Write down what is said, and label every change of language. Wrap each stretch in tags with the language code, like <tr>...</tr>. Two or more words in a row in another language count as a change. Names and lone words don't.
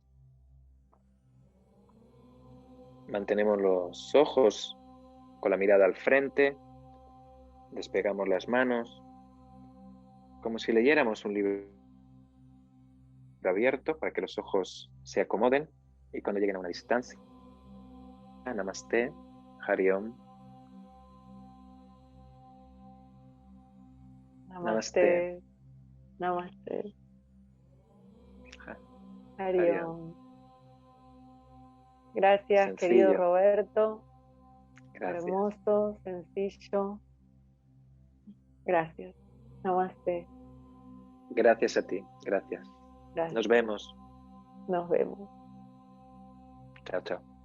<es>Mantenemos los ojos con la mirada al frente, despegamos las manos, como si leyéramos un libro abierto para que los ojos se acomoden y cuando lleguen a una distancia.</es> <sa>Namaste, Hari Om. Namaste. Namaste. Hari Om.</sa> <es>Gracias, Sencillo. querido Roberto. Gracias. Hermoso, sencillo. Gracias. Namaste. Gracias a ti. Gracias. Gracias. Nos vemos. Nos vemos. Chao, chao.</es>